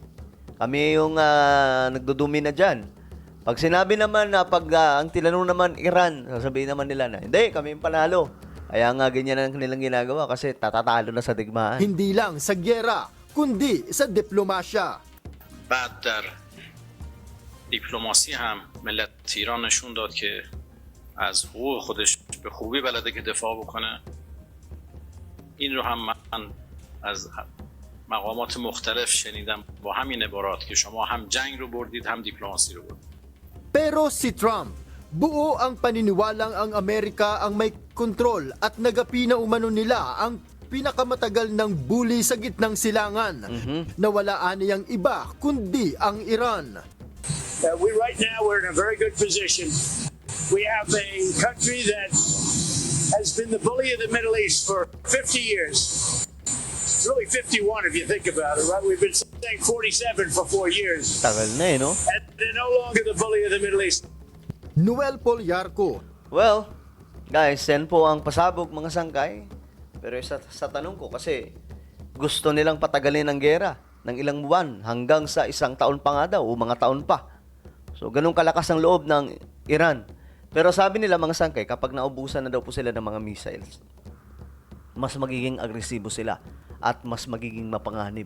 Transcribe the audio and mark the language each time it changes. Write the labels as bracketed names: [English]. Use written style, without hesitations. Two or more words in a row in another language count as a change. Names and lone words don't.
[Filipino] Kami yung nagdudumi na dyan. Pag sinabi naman na ang tinanong naman Iran, sasabihin naman nila na, hindi, kami yung panalo. Kaya nga ganyan ang kanilang ginagawa kasi tatatalo na sa digmaan. Hindi lang sa gyera, kundi sa diplomasya. [Persian] بعد در دیپلماسی هم ملت ایران نشون داد که از حقوق خودش به خوبی بلده که دفاع بکنه. این رو هم من از مقامات مختلف شنیدم با همین عبارات که شما هم جنگ رو بردید هم دیپلماسی رو بردید. [Filipino] Pero si Trump, buo ang paniniwalang ang Amerika ang may kontrol at nagapi na umano nila ang pinakamatagal ng bully sa gitnang silangan na wala aniyang iba kundi ang Iran. [English] Right now, we're in a very good position. We have a country that has been the bully of the Middle East for 50 years. It's really 51 if you think about it, right? We've been saying 47 for 4 years. [Filipino] Tagal na no? [English] And they're no longer the bully of the Middle East. Noel Polyarco. Well, [Filipino] guys, yan po ang pasabog mga sangkay. Pero sa tanong ko, kasi gusto nilang patagalin ang gera ng ilang buwan hanggang sa 1 taon pa nga daw o mga taon pa. So, ganun kalakas ang loob ng Iran. Pero sabi nila mga sangkay, kapag naubusan na daw po sila ng mga missiles, mas magiging agresibo sila at mas magiging mapanganib.